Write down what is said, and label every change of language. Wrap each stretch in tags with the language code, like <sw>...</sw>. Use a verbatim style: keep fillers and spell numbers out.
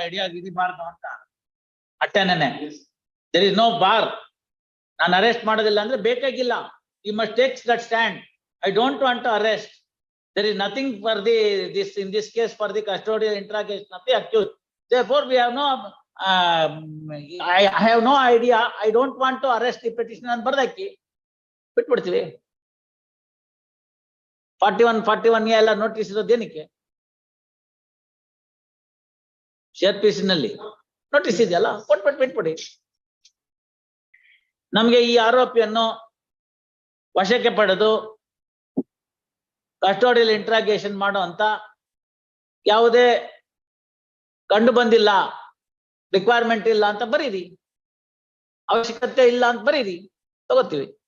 <kn>ಹಿಡಿಯೋಕ್ ಹಿಡಿಬಾರ್ದು ಅಂತ ಅಟ್ಟೆನೆ.</kn> <en>There is no bar.</en> <kn>ನಾನು arrest ಮಾಡೋದಿಲ್ಲ ಅಂದ್ರೆ ಬೇಕಾಗಿಲ್ಲ.</kn> <en>You must take that stand. I don't want to arrest. There is nothing for the this in this case for the custodial interrogation of the accused. Therefore we have no Um, I, I have no idea. I don't want to arrest the petitioner</en> <kn>ಅಂತ ಬರ್ದಾಕಿ ಬಿಟ್ಬಿಡ್ತೀವಿ. Forty one forty one ಎಲ್ಲ notice ಇರೋದೇನಕ್ಕೆ? Share piece ನಲ್ಲಿ notice ಇದೆಯಲ್ಲ, ಕೊಟ್ಬಿಟ್ಟು ಬಿಟ್ಬಿಡಿ. ನಮ್ಗೆ ಈ ಆರೋಪಿಯನ್ನು ವಶಕ್ಕೆ ಪಡೆದು ಕಸ್ಟೋಡಿಯಲ್ ಇಂಟ್ರಾಗೇಷನ್ ಮಾಡೋ ಅಂತ ಯಾವುದೇ ಕಂಡು ಬಂದಿಲ್ಲ, ರಿಕ್ವೈರ್ಮೆಂಟ್ ಇಲ್ಲ ಅಂತ ಬರೀರಿ, ಅವಶ್ಯಕತೆ ಇಲ್ಲ ಅಂತ ಬರೀರಿ, ತಗೋತೀವಿ.</kn>